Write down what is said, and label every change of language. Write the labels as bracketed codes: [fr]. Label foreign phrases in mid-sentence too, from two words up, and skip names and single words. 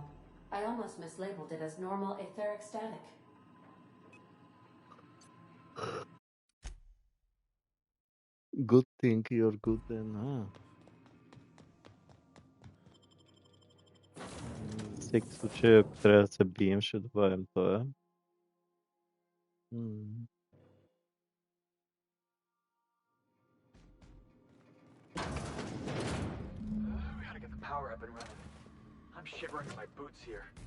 [en] I almost mislabeled it as normal etheric static. Good thing you're good then, huh? [bg] В всеки случай, ако трябва да се бием, ще добавим това. [en] We gotta get the power up and running. I'm shivering in my boots here.